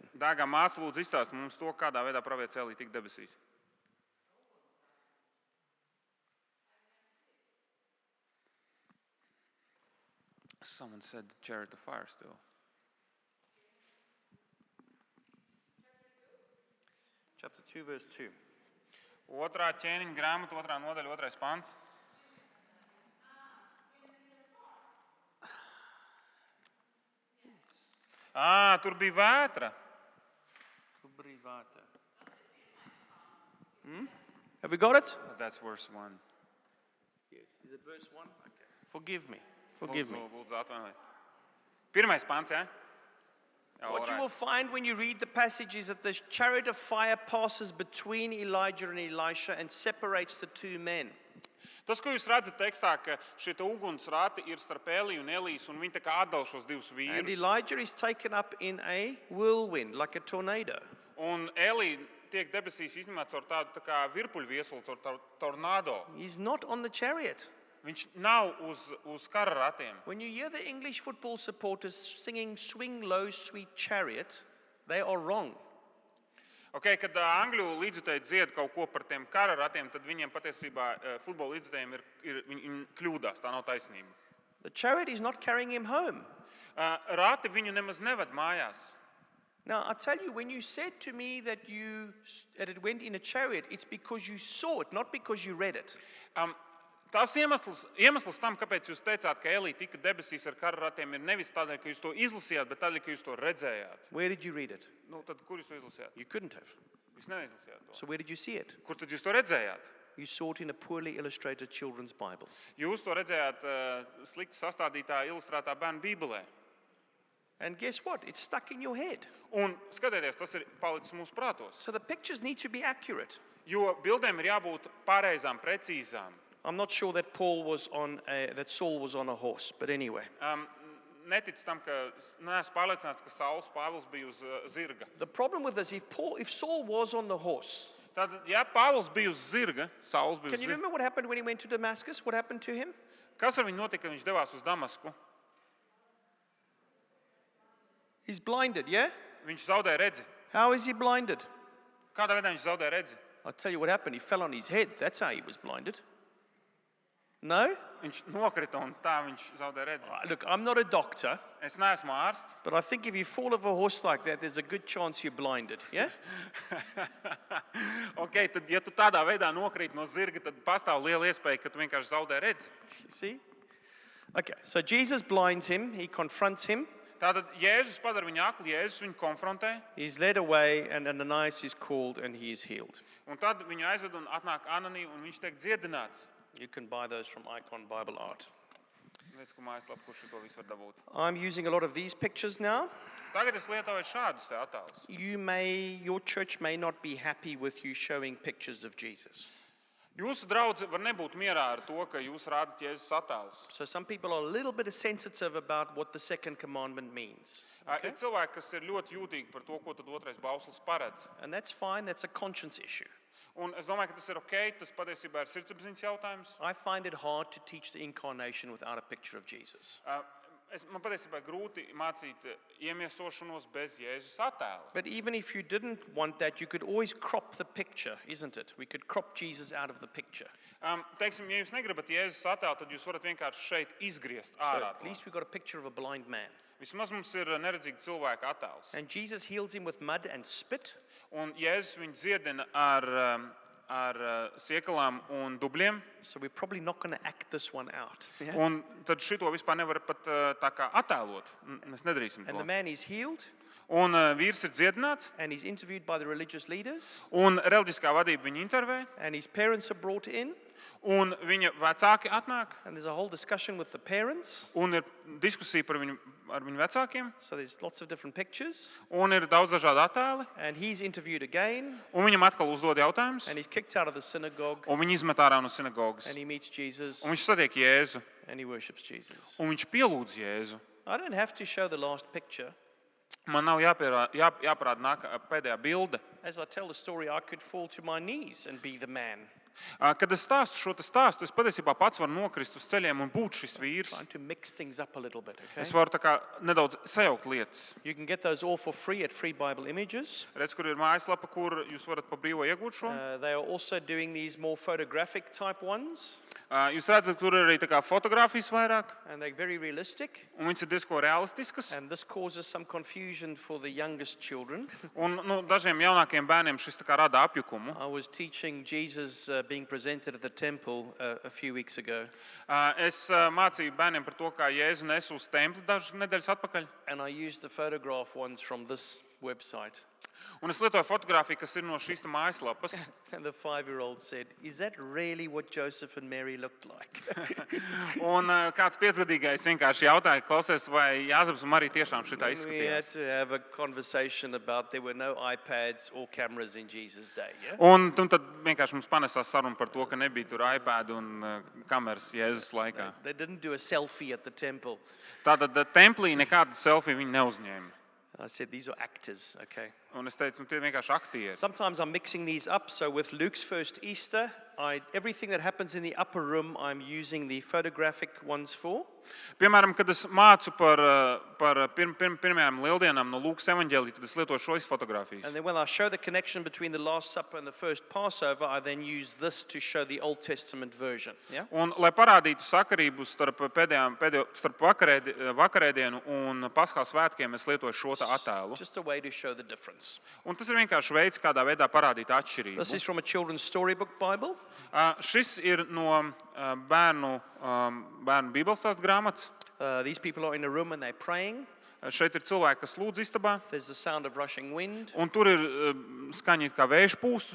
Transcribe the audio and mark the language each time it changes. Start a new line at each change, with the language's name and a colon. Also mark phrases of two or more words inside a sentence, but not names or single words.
Latvian: dārgā māsa lūdzu izstāst mums to, kādā veidā pravietis Elija tika debesīs.
English: Someone said chariot of fire still. Chapter 2 verse 2. 2.
Latvian: ķēniņa grāmata 2. nodaļa 2. pants. Tur bija vētra. Kubrivata.
English: Have we got it? That's verse 1. Yes. Is it verse 1? Okay. Forgive me. Forgive me.
Latvian: Lūdzu, atvainojiet. Pirmais pants, ja?
English: What you will find when you read the passage is that the chariot of fire passes between Elijah and Elisha and separates the two men.
Latvian: Tas, ko jūs redzat tekstā, ka šie ugunsrati ir starp Eliju un Elijas, un viņi tā kā atdala šos divus
English: And
Latvian: vīrus.
English: Elijah is taken up in a whirlwind, like a tornado.
Latvian: Un Elija tiek debesīs izņemts ar tādu tā kā virpuļviesulu, ar tornado.
English: He's not on the chariot.
Latvian: Viņš nav uz kara ratiem.
English: When you hear the English football supporters singing Swing Low, Sweet Chariot, they are wrong.
Latvian: Okay, kad angļu līdzjutēji dzied kaut ko par tiem kara ratiem, tad viņiem patiesībā futbola līdzjutējiem viņi kļūdās, tā nav taisnība.
English: The chariot is not carrying him home.
Latvian: Rati viņu nemaz neved mājās.
English: Now, I tell you, when you said to me that it went in a chariot, it's because you saw it, not because you read it.
Latvian: Tas iemesls tam, kāpēc jūs teicāt, ka Elija tika debesīs ar kara ratiem, ir nevis tādēļ, ka jūs to izlasījāt, bet tādēļ, ka jūs to redzējāt.
English: Where did you read it?
Latvian: Tad kur jūs to izlasījāt?
English: You couldn't have.
Latvian: Jūs neizlasījāt to.
English: So where did you see it?
Latvian: Kur tad jūs to redzējāt?
English: You saw it in a poorly illustrated children's Bible.
Latvian: Jūs to redzējāt slikti sastādītā, ilustrētā bērnu bībelē.
English: And guess what? It's stuck in your head.
Latvian: Un skatieties, tas ir palicis mūsu prātos.
English: So the pictures need to be accurate.
Latvian: Jo bildēm ir jābūt pareizām, precīzām.
English: I'm not sure that Saul was on a horse, but anyway.
Latvian: Netic tam, ka neesmu pārliecināts, ka Sauls Pāvils bija uz zirga.
English: The problem with this, if Saul was on the horse,
Latvian: Tad, ja Pāvils bija uz zirga, Sauls bija
English: can
Latvian: uz
English: you
Latvian: zirga.
English: remember what happened when he went to Damascus? What happened to him?
Latvian: Kas ar viņu notika, kad viņš devās uz Damasku?
English: He's blinded, yeah?
Latvian: Viņš zaudēja redzi.
English: How is he blinded?
Latvian: Kādā veidā viņš zaudēja redzi?
English: I'll tell you what happened. He fell on his head. That's how he was blinded. No?
Latvian: Viņš nokrita un tā viņš zaudēja redzi.
English: Look, I'm not a doctor,
Latvian: Es neesmu ārsts,
English: but I think if you fall off a horse like that, there's a good chance you're blinded, yeah?
Latvian: Ok, tad, ja tu tādā veidā nokrīt no zirga, tad pastāv liela iespēja, ka tu vienkārši zaudē redzi.
English: You see? Okay, so Jesus blinds him. He confronts him.
Latvian: Tātad Jēzus padara viņu akli, Jēzus viņu konfrontē,
English: He's led away, and Ananias is called, and he is healed.
Latvian: un tad viņu aizved un atnāk Ananija, un viņš tiek dziedināts.
English: You can buy those from Icon Bible Art.
Latvian: Redz, ko mājaslapa, kurš to visu var dabūt.
English: I'm using a lot of these pictures now.
Latvian: Tagad es lietoju šādus te attēlus.
English: Your church may not be happy with you showing pictures of Jesus.
Latvian: Jūsu draudze var nebūt mierā ar to, ka jūs rādat Jēzus attēlus.
English: So some people are a little bit sensitive about what the second commandment means.
Latvian: Ir cilvēki, kas ir ļoti jūtīgi par to, ko tad otrais bauslis paredz.
English: And that's fine, that's a conscience issue.
Latvian: Un es domāju, ka tas ir ok, tas patiesībā ir sirdsapziņas jautājums.
English: I find it hard to teach the incarnation without a picture of Jesus.
Latvian: Man patiesībā grūti mācīt iemiesošanos bez Jēzus attēla.
English: But even if you didn't want that, you could always crop the picture, isn't it? We could crop Jesus out of the picture.
Latvian: Teiksim, ja jūs negribat Jēzus attēlu, tad jūs varat vienkārši šeit izgriezt
English: So
Latvian: ārā.
English: at least we've got a picture of a blind man.
Latvian: Vismaz mums ir neredzīga cilvēka attēls.
English: And Jesus heals him with mud and spit.
Latvian: Un Jēzus viņu dziedina ar siekalām un dubļiem.
English: So we're probably not going to act this one out. Yeah?
Latvian: Un tad šito vispār nevar pat tā kā attēlot. Mēs nedarīsim
English: And the
Latvian: to.
English: man is healed,
Latvian: Un vīrs ir dziedināts,
English: and he's interviewed by the religious leaders,
Latvian: un reliģiskā vadība viņu intervē,
English: and his parents are brought in,
Latvian: un viņa vecāki atnāk,
English: and there's a whole discussion with the parents.
Latvian: un ir diskusija ar viņu vecākiem,
English: So there's lots of different pictures,
Latvian: un ir daudz dažādu attēli,
English: and he's interviewed again,
Latvian: un viņam atkal uzdod jautājumus,
English: and he's kicked out of the synagogue,
Latvian: un viņi izmet ārā no sinagogas.
English: and he meets Jesus,
Latvian: Un viņš satiek Jēzu,
English: and he worships Jesus.
Latvian: un viņš pielūdz Jēzu.
English: I don't have to show the last picture.
Latvian: Man nav jāparāda pēdējā bilde.
English: As I tell the story, I could fall to my knees and be the man,
Latvian: Kad es stāstu šo stāstu, es patiesībā pats varu nokrist uz ceļiem un būt šis vīrs.
English: trying to mix things up a little bit,
Latvian: Es
English: okay?
Latvian: varu tā kā nedaudz sajaukt lietas.
English: You can get those all for free at Free Bible Images.
Latvian: Redz, kur ir mājaslapa, kur jūs varat pa brīvo iegūt šo.
English: They are also doing these more photographic type ones.
Latvian: Jūs redzat, tur ir arī tā kā fotogrāfijas vairāk,
English: and they're very realistic.
Latvian: un viņas ir diezko realistiskas.
English: And this causes some confusion for the youngest children.
Latvian: Un dažiem jaunākiem bērniem šis tā kā rada apjukumu.
English: I was teaching Jesus being presented at the temple a few weeks ago,
Latvian: Es mācīju bērniem par to, kā Jēzu nes uz templi dažas nedēļas atpakaļ.
English: and I used the photograph ones from this website.
Latvian: Un es lietoju fotogrāfiju, kas ir no šīs mājaslapas.
English: And the 5-year-old said, "Is that really what Joseph and Mary looked like?"
Latvian: Un kāds piecgadīgais vienkārši jautāja, klausies, vai Jāzeps un Marija tiešām šitā
English: We had
Latvian: izskatījās.
English: to have a conversation about there were no iPads or cameras in Jesus' day. Yeah?
Latvian: Un tad vienkārši mums panesās saruna par to, ka nebija tur iPad un kameras Jēzus laikā.
English: They didn't do a selfie at the temple.
Latvian: Tātad templī nekādu selfiju viņi neuzņēma.
English: I said, "These are actors, okay?"
Latvian: Un es teicu, tie vienkārši aktieri.
English: Sometimes I'm mixing these up. So with Luke's first Easter, everything that happens in the upper room, I'm using the photographic ones for.
Latvian: Piemēram, kad es mācu par pirmajām lieldienām no Lūkas evaņģēlija, tad es lietoju šos fotogrāfijas.
English: And then when I show the connection between the Last Supper and the first Passover, I then use this to show the Old Testament version. Yeah?
Latvian: Un, lai parādītu sakarību starp vakarēdienu un Paskās svētkiem, es lietoju šo attēlu.
English: Just a way to show the difference.
Latvian: Un tas ir vienkārši veids, kādā veidā parādīt atšķirību.
English: This is from a children's storybook Bible.
Latvian: Šis ir no bērnu Bībeles stāstu grāmatas.
English: These people are in a room and they're praying.
Latvian: Šeit ir cilvēki, kas lūdz istabā,
English: There's the sound of rushing wind.
Latvian: un tur ir skaņa, kā vējš pūst,